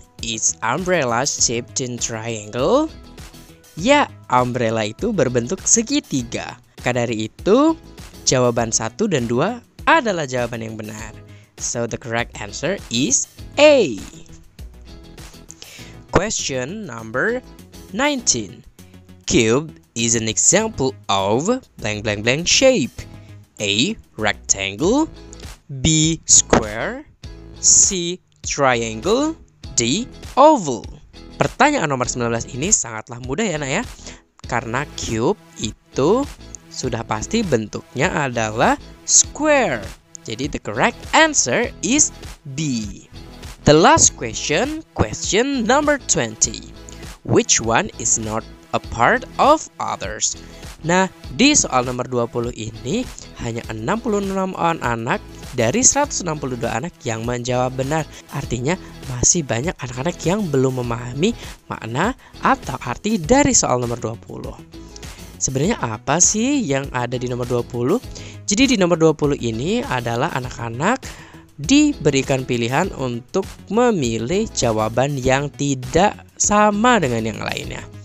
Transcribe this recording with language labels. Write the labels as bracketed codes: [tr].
[en] Is umbrella shaped in triangle? [id] Ya, umbrella itu berbentuk segitiga. Maka dari itu, jawaban 1 dan 2 adalah jawaban yang benar. [en] So the correct answer is A. Question number 19. Cube is an example of blank blank blank shape. A. Rectangle, B. Square, C. Triangle, D. Oval. [id] Pertanyaan nomor 19 ini sangatlah mudah ya nak ya. Karena cube itu sudah pasti bentuknya adalah square. [en] Jadi the correct answer is B. The last question, question number 20. Which one is not a part of others? [id] Nah, di soal nomor 20 ini hanya 66 anak dari 162 anak yang menjawab benar. Artinya masih banyak anak-anak yang belum memahami makna atau arti dari soal nomor 20. Sebenarnya apa sih yang ada di nomor 20? Jadi di nomor 20 ini adalah anak-anak diberikan pilihan untuk memilih jawaban yang tidak sama dengan yang lainnya.